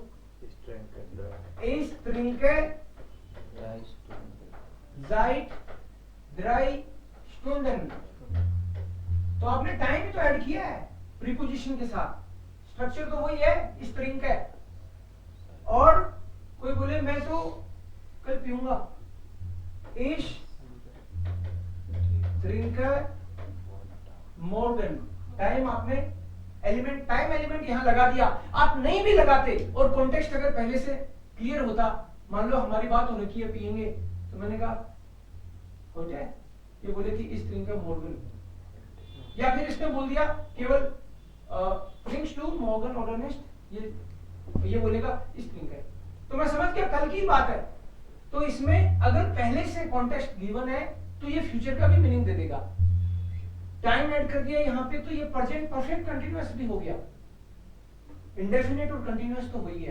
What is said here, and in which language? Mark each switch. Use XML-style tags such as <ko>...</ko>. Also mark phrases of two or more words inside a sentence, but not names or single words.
<de>Ich trinke seit 3 Stunden।</de> <hi>तो आपने टाइम ही तो ऐड किया है प्रीपोजिशन के साथ, स्ट्रक्चर तो वही है,</hi> <de>ich trinke.</de> <hi>और कोई बोले मैं तो कल पीऊंगा,</hi> <de>Ich trinke morgen।</de> <hi>टाइम आपने एलिमेंट,</hi> <en>time element</en> <hi>यहां लगा दिया। आप नहीं भी लगाते और कॉन्टेक्स्ट अगर पहले से क्लियर होता, मान लो हमारी बात हो रखी है पिएंगे, तो मैंने कहा हो जाए, ये बोले कि</hi> <de>ich trinke morgen,</de> <hi>या फिर इसने बोल दिया केवल</hi> <de>trinkst du morgen oder nicht,</de> <hi>ये बोलेगा</hi> <de>ich trinke,</de> <hi>तो मैं समझ गया कल की बात है। तो इसमें अगर पहले से कॉन्टेक्स्ट गिवन है तो ये फ्यूचर का भी मीनिंग दे देगा। टाइम ऐड कर दिया यहाँ पे तो ये</hi> <en>present perfect continuous</en> <hi>भी हो गया, इंडेफिनिट और कंटीन्यूअस तो हो ही गया।</hi>